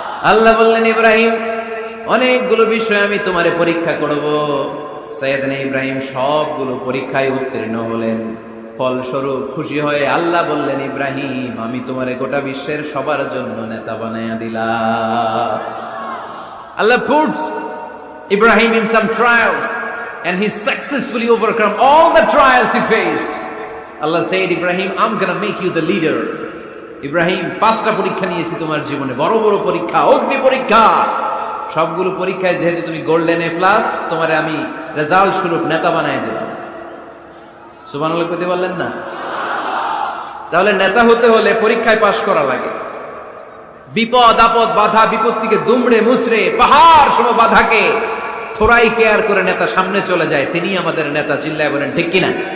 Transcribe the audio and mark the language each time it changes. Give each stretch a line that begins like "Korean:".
Bangla: আল্লাহ বললেন, ইব্রাহিম অনেকগুলো বিষয় আমি তোমারে পরীক্ষা করব। সাইয়েদনা ইব্রাহিম সবগুলো পরীক্ষায় উত্তীর্ণ হলেন। ফলস্বরূপ খুশি হয়ে আল্লাহ বললেন, ইব্রাহিম আমি তোমারে গোটা বিশ্বের সবার জন্য নেতা বানায়া দিলাম।
English: আল্লাহ puts Ibrahim in some trials and he successfully overcome all the trials he faced. Allah said, Ibrahim, I'm gonna make you the leader.
Bangla: Ibrahim 5টা পরীক্ষা নিয়েছি তোমার জীবনে, বড় বড় পরীক্ষা, অগ্নি পরীক্ষা। সবগুলো পরীক্ষায় যেহেতু তুমি গোল্ডেন A+, তোমারে আমি রেজাল্ট স্বরূপ নেতা বানায় দিলাম। সুবহানাল্লাহ কইতে বললেন না? তাহলে নেতা হতে হলে পরীক্ষায় পাশ করা লাগে। বিপদ আপদ বাধা বিপত্তিকে দুমড়ে মুচড়ে পাহাড় সম বাধাকে থোড়াই কেয়ার করে নেতা সামনে চলে যায়, তিনি আমাদের নেতা। চিল্লায় বলেন ঠিক কিনা?